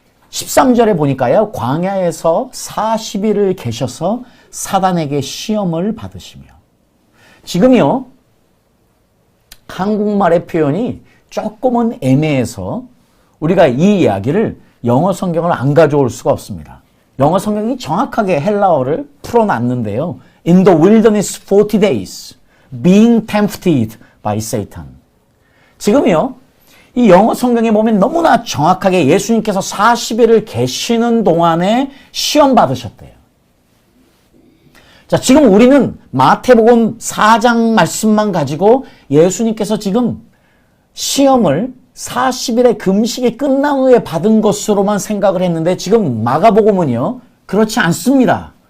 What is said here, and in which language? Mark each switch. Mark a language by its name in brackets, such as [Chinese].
[Korean] 13절에 보니까요, 광야에서 40일을 계셔서 사단에게 시험을 받으시며, 지금요 한국말의 표현이 조금은 애매해서 우리가 이 이야기를 영어 성경을 안 가져올 수가 없습니다. 영어 성경이 정확하게 헬라어를 풀어놨는데요. [English] In the wilderness 40 days, being tempted by Satan. [Korean] 지금요, 이 영어 성경에 보면 너무나 정확하게 예수님께서 40일을 계시는 동안에 시험 받으셨대요. 자, 지금 우리는 마태복음 4장 말씀만 가지고 예수님께서 지금 시험을 40일의 금식이 끝난 후에 받은 것으로만 생각을 했는데 지금 마가복음은요, 그렇지 않습니다.